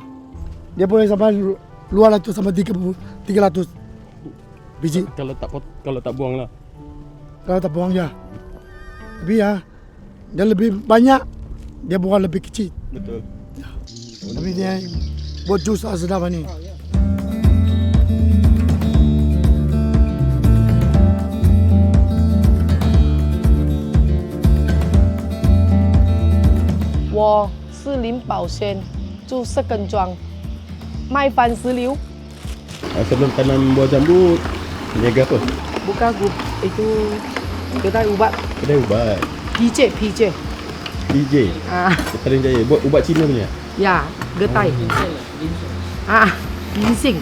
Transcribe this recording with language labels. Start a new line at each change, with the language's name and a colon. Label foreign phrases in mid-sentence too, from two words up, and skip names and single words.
Malay: Dia boleh sampai 200 sampai 300 biji. Kalau tak buang lah. Kalau tak buang ya. Tapi ya, dia lebih banyak, dia buang lebih kecil. Betul. Ya. Tapi dia buat jus sedap ni.
Chinese: Wo 是林宝轩，住色根庄，卖番石榴。
Malay: Sebelum tanam buah jambu, niaga apa? Buka grup itu kedai ubat Kedai ubat. PJ. DJ. Petaling Jaya. Buat ubat Cina punya? Ya, getai. Ginseng.